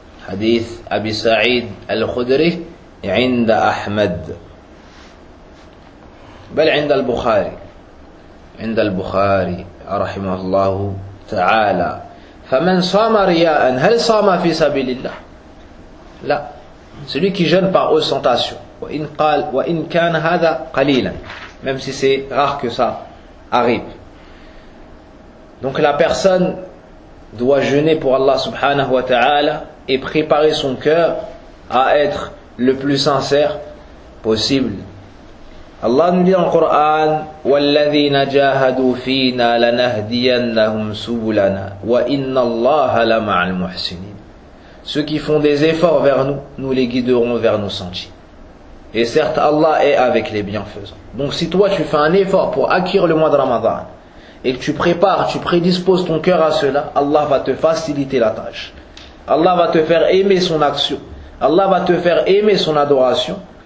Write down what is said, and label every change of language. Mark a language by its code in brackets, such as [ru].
[ar] حديث أبي سعيد الخدري عند أحمد بل عند البخاري رحمه الله تعالى. فمن صام رياء هل صام في سبيل الله؟ لا. [fr] celui qui jeûne par ostentation [ar] وإن قال وإن كان هذا قليلا [fr] même si c'est rare que ça arrive. Donc la personne doit jeûner pour Allah subhanahu wa ta'ala et préparer son cœur à être le plus sincère possible. Allah nous dit dans le Coran, [ar] وَالَّذِينَ جَاهَدُوا فِينَا لَنَهْدِيَنَّهُمْ سُبُلَنَا وَإِنَّ اللَّهَ لَمَعَ الْمُحْسِنِينَ. [fr] Ceux qui font des efforts vers nous, nous les guiderons vers nos sentiers. Et certes Allah est avec les bienfaisants. Donc si toi tu fais un effort pour acquérir le mois de Ramadan, et que tu prépares, tu prédisposes ton cœur à cela, Allah va te faciliter la tâche. Allah va te faire aimer son action. Allah va te faire aimer son adoration.